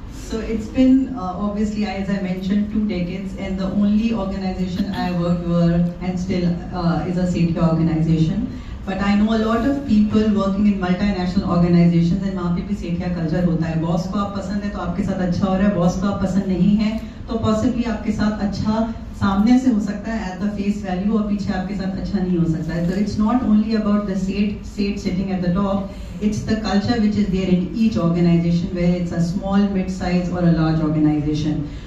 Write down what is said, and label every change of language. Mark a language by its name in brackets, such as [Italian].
[English] So it's been obviously, as I mentioned, 2 decades, and the only organization I worked with and still is a Seठia organization. But I know a lot of people working in multinational organizations, and [Hindi] वहाँ पे भी [English] Seठia culture होता है. [Hindi] Boss को आप पसंद है तो आपके साथ अच्छा हो रहा है, बॉस को आप पसंद नहीं है तो पॉसिबली आपके साथ अच्छा सामने से हो सकता है [English] at the face value, [Hindi] और पीछे आपके साथ अच्छा नहीं हो सकता है. [English] So it's not only about the seat sitting at the top. It's the culture which is there in each organization, whether it's a small, mid-size or a large organization.